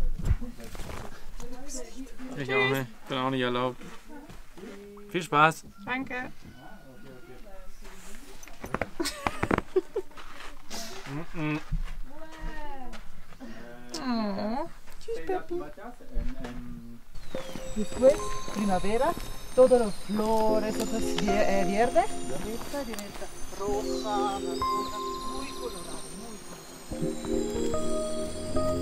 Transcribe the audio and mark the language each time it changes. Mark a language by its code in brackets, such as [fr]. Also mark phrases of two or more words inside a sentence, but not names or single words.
[de] Ich auch nicht. Bin auch nicht erlaubt. Viel Spaß. Danke. Oh. Tschüss, Peppi. [es] Después, primavera, todos los flores, todo es verde, diventa roja, naranja, muy colorado, muy colorado.